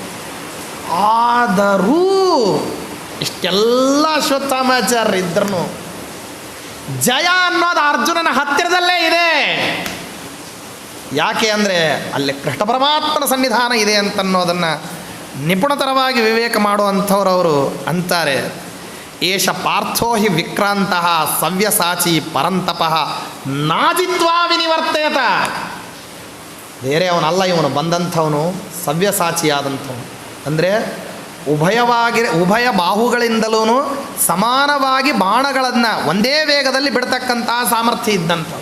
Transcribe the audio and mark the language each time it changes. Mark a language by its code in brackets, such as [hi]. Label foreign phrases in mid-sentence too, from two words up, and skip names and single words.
[kn] ಆದರೂ ಇಷ್ಟೆಲ್ಲ ಅಶ್ವತ್ಥಾಮಾಚಾರ್ಯರು ಇದ್ರೂ ಜಯ ಅನ್ನೋದು ಅರ್ಜುನನ ಹತ್ತಿರದಲ್ಲೇ ಇದೆ. ಯಾಕೆ ಅಂದರೆ ಅಲ್ಲಿ ಕೃಷ್ಣ ಪರಮಾತ್ಮನ ಸನ್ನಿಧಾನ ಇದೆ ಅಂತನ್ನೋದನ್ನು ನಿಪುಣತರವಾಗಿ ವಿವೇಕ ಮಾಡುವಂಥವ್ರು ಅವರು ಅಂತಾರೆ. [sa] ಏಷ ಪಾರ್ಥೋ ಹಿ ವಿಕ್ರಾಂತಃ ಸವ್ಯಸಾಚಿ ಪರಂತಪಃ ನಾಜಿತ್ವಾ ವಿನಿವರ್ತೇತ. [kn] ಬೇರೆ ಅವನಲ್ಲ ಇವನು, ಬಂದಂಥವನು ಸವ್ಯಸಾಚಿಯಾದಂಥವನು. ಅಂದರೆ ಉಭಯ ಬಾಹುಗಳಿಂದಲೂ ಸಮಾನವಾಗಿ ಬಾಣಗಳನ್ನು ಒಂದೇ ವೇಗದಲ್ಲಿ ಬಿಡ್ತಕ್ಕಂತಹ ಸಾಮರ್ಥ್ಯ ಇದ್ದಂಥವು.